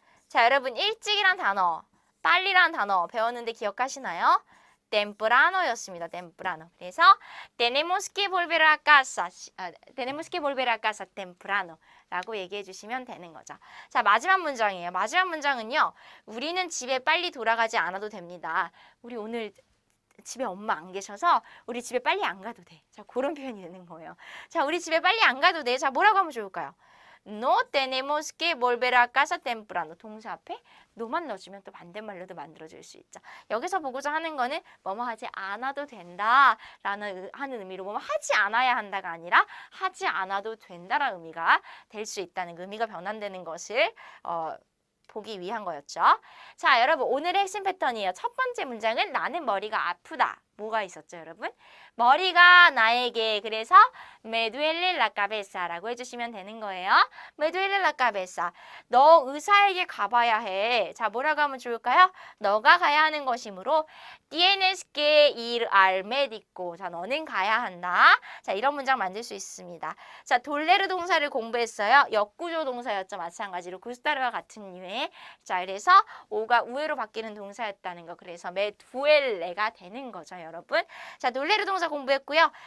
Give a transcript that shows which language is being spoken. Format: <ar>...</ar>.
<ko>자, 여러분 일찍이란 단어, 빨리란 단어 배웠는데 기억하시나요?</ko> <es>temprano였습니다. temprano. 그래서 tenemos que volver a casa. tenemos que volver a casa temprano.</es> <ko>라고 얘기해 주시면 되는 거죠. 자, 마지막 문장이에요. 마지막 문장은요. 우리는 집에 빨리 돌아가지 않아도 됩니다. 우리 오늘 집에 엄마 안 계셔서 우리 집에 빨리 안 가도 돼. 자, 그런 표현이 되는 거예요. 자, 우리 집에 빨리 안 가도 돼. 자, 뭐라고 하면 좋을까요?</ko> <es>No tenemos que volver a casa temprano.</es> <ko>동사 앞에 no만 넣어주면 또 반대말로도 만들어줄 수 있죠. 여기서 보고자 하는 거는 뭐뭐 하지 않아도 된다라는 하는 의미로 뭐뭐 하지 않아야 한다가 아니라 하지 않아도 된다라는 의미가 될 수 있다는 의미가 변환되는 것을 보기 위한 거였죠. 자, 여러분 오늘의 핵심 패턴이에요. 첫 번째 문장은 나는 머리가 아프다. 뭐가 있었죠, 여러분? 머리가 나에게 그래서</ko> <es>me duele la cabeza</es> <ko>라고 해주시면 되는 거예요.</ko> <es>me duele la cabeza.</es> <ko>너 의사에게 가봐야 해. 자, 뭐라고 하면 좋을까요? 너가 가야 하는 것이므로</ko> <es>tienes que ir al médico.</es> <ko>자, 너는 가야 한다. 자, 이런 문장 만들 수 있습니다. 자, 돌레르 동사를 공부했어요. 역구조 동사였죠. 마찬가지로 구스타르와 같은 류의. 자, 그래서 오가 우회로 바뀌는 동사였다는 거. 그래서 me duele가 되는 거죠, 여러분. 자, 돌레르 동사 공부했고요.</ko>